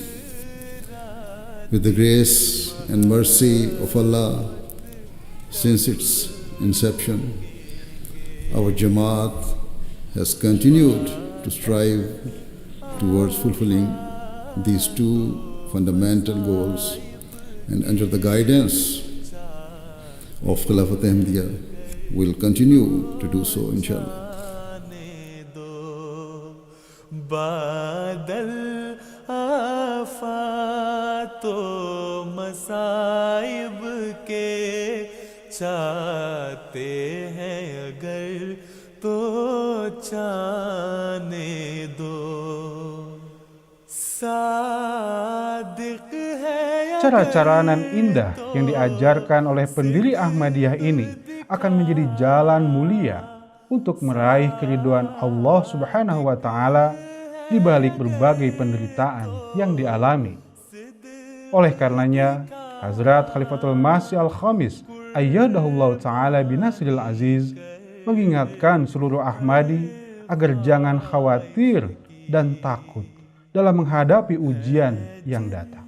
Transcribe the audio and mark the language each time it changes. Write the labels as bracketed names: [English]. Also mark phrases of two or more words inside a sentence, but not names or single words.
[English] With the grace and mercy of Allah, since its inception, our Jamaat has continued to strive towards fulfilling these two fundamental goals, and under the guidance of Khilafat Ahmadiyya will continue to do so, [Arabic] إن شاء الله. [Urdu] بادل آفتوں مصائب کے چاہتے ہیں اگر تو جانے دو صادق ہے. [Indonesian] Cara-cara nan indah yang diajarkan oleh pendiri Ahmadiyah ini akan menjadi jalan mulia untuk meraih keridhaan Allah [Arabic] سبحانه و تعالى [Indonesian] di balik berbagai penderitaan yang dialami. Oleh karenanya, Hazrat Khalifatul Masih Al-Khamis [Arabic] أيده الله تعالى بنصره العزيز [Indonesian] mengingatkan seluruh Ahmadi agar jangan khawatir dan takut dalam menghadapi ujian yang datang.